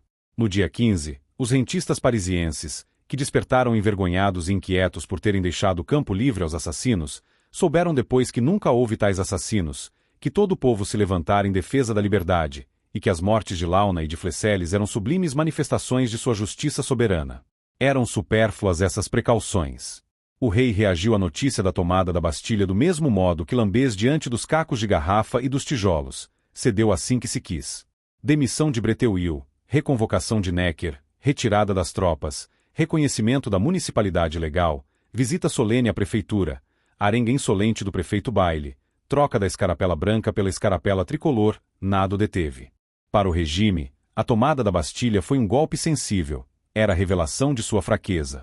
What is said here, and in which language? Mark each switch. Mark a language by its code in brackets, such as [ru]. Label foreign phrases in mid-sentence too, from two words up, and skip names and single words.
[pt] No dia 15, os rentistas parisienses, que despertaram envergonhados e inquietos por terem deixado o campo livre aos assassinos, souberam depois que nunca houve tais assassinos, que todo o povo se levantara em defesa da liberdade, e que as mortes de Launa e de Flesselles eram sublimes manifestações de sua justiça soberana. Eram supérfluas essas precauções. O rei reagiu à notícia da tomada da Bastilha do mesmo modo que Lambês diante dos cacos de garrafa e dos tijolos, cedeu assim que se quis. Demissão de Breteuil, reconvocação de Necker, retirada das tropas, reconhecimento da municipalidade legal, visita solene à prefeitura, arenga insolente do prefeito Bayle, troca da escarapela branca pela escarapela tricolor, nada o deteve. Para o regime, a tomada da Bastilha foi um golpe sensível, era a revelação de sua fraqueza.